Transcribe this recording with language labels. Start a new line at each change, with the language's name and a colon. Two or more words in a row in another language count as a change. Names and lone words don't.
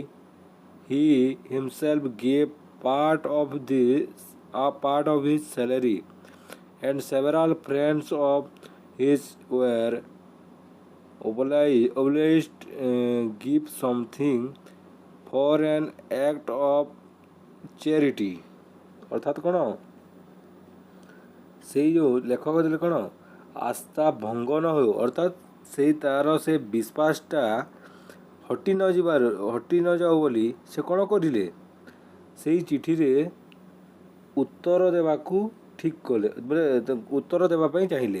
English: He himself gave part of his salary, and several friends of his were obliged give something for an act of charity,
Odia: ଅର୍ଥାତ୍ କ'ଣ ସେଇ ଯେଉଁ ଲେଖକ ଥିଲେ କ'ଣ ଆସ୍ଥା ଭଙ୍ଗ ନ ହେଉ, ଅର୍ଥାତ୍ ସେଇ ତାର ସେ ବିଶ୍ୱାସଟା ହଟି ନ ଯାଉ ବୋଲି ସେ କ'ଣ କରିଲେ, ସେଇ ଚିଠିରେ ଉତ୍ତର ଦେବାକୁ ଠିକ୍ କଲେ, ଉତ୍ତର ଦେବା ପାଇଁ ଚାହିଁଲେ।